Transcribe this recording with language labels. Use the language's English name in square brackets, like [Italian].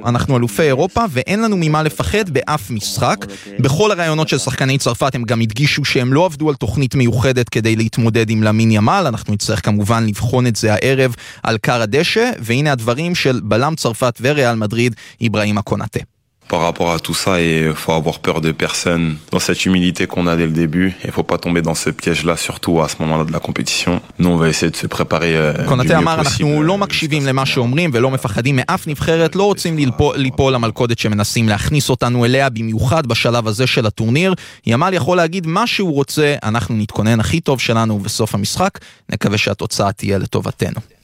[Hebrew] אנחנו אלופי אירופה, ואין לנו ממה לפחד באף משחק. בכל הרעיונות של שחקני צרפת, הם גם הדגישו שהם לא עבדו על תוכנית מיוחדת כדי להתמודד עם למין ימל. אנחנו נצטרך כמובן לבחון את זה הערב על קר הדשא, והנה הדברים של בלם צרפת וריאל מדריד, איברהימה קונאטה. [French] Par rapport à tout ça, il faut avoir peur de personne. Dans cette humilité qu'on a dès le début, il faut pas tomber dans ce piège-là, surtout à ce moment-là de la compétition. Nous, on va essayer de se préparer du mieux possible. [Hebrew] אמר, אנחנו לא מקשיבים למה שאומרים ולא מפחדים מאף נבחרת, לא רוצים ליפול למלכודת שמנסים להכניס אותנו אליה, במיוחד בשלב הזה של הטורניר. ימל יכול להגיד מה שהוא רוצה, אנחנו נתכונן הכי טוב שלנו בסוף המשחק, נקווה שהתוצאה תהיה לטובתנו.